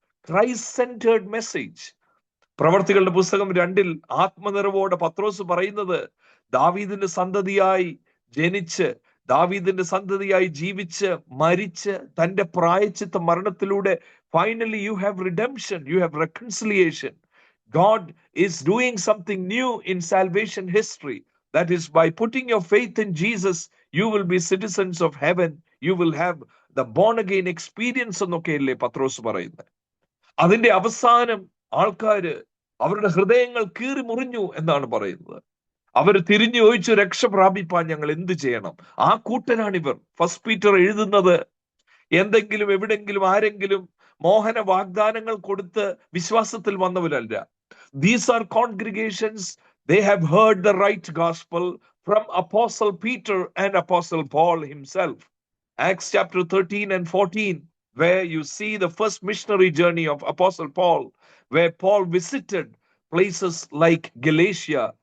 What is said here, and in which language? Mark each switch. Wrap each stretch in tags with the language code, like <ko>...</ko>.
<en>Christ centred message.</en> <ml>പ്രവർത്തികളുടെ പുസ്തകം 2-ൽ ആത്മനിറവോടെ പത്രോസ് പറയുന്നത്, ദാവീദിന്റെ സന്തതിയായി ജനിച്ച്, ദാവീദിന്റെ സന്തതിയായി ജീവിച്ച്, മരിച്ച്, തന്റെ പ്രായശ്ചിത്ത മരണത്തിലൂടെ</ml> <en>finally you have redemption, you have reconciliation. God is doing something new in salvation history. That is, by putting your faith in Jesus, you will be citizens of heaven. You will have the born again experience</en> <ml>എന്നൊക്കെയല്ലേ പത്രോസ് പറയുന്നത്. അതിന്റെ അവസാനം ആൾക്കാര് അവരുടെ ഹൃദയങ്ങൾ കീറി മുറിഞ്ഞു എന്നാണ് പറയുന്നത്. അവർ തിരിഞ്ഞു ചോദിച്ചു, രക്ഷ പ്രാപിപ്പാൻ ഞങ്ങൾ എന്ത് ചെയ്യണം? ആ കൂട്ടരാണിവർ. ഫസ്റ്റ് പീറ്റർ എഴുതുന്നത് എന്തെങ്കിലും എവിടെങ്കിലും ആരെങ്കിലും മോഹന വാഗ്ദാനങ്ങൾ കൊടുത്ത് വിശ്വാസത്തിൽ വന്നവരല്ല.</ml> <en>These are congregations, they have heard the right gospel from Apostle Peter and Apostle Paul himself. Acts chapter 13 and 14, where you see the first missionary journey of Apostle Paul, where Paul visited places like Galatia,</en>